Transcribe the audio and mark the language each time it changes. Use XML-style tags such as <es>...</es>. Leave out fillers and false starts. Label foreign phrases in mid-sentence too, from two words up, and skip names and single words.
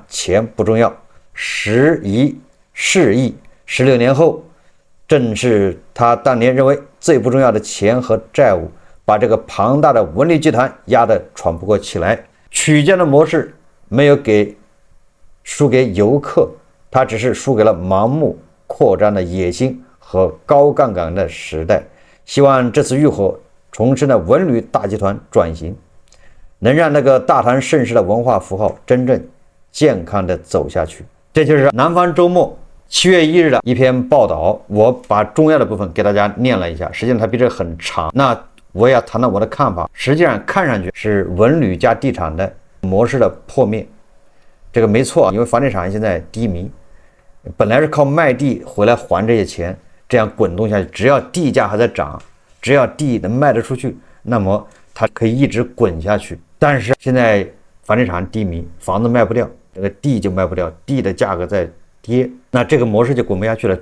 <zh>錢不重要，時移世易。16年後，正是他当年認為最不重要的錢和債務，把這個龐大的文旅集團壓得喘不過氣來。曲江的模式沒有輸給遊客，他只是輸給了盲目擴張的野心和高槓桿的時代。希望這次浴火重生的文旅大集團轉型，能讓那個大唐盛世的文化符號真正健康地走下去。這就是南方周末7月1日的一篇報道，我把重要的部分給大家念了一下，實際上它比這個很長。那我也要談到我的看法，實際上看上去是文旅加地產的模式的破滅，這個沒錯，因為房地產現在低迷，本來是靠賣地回来還這些錢，這樣滾動下去，只要地價還在漲，只要地能賣得出去，那麼它可以一直滾下去。但是现在房地產低迷，房子賣不掉，這個地就賣不掉，地的價格在跌，那這個模式就滾不下去了。</zh>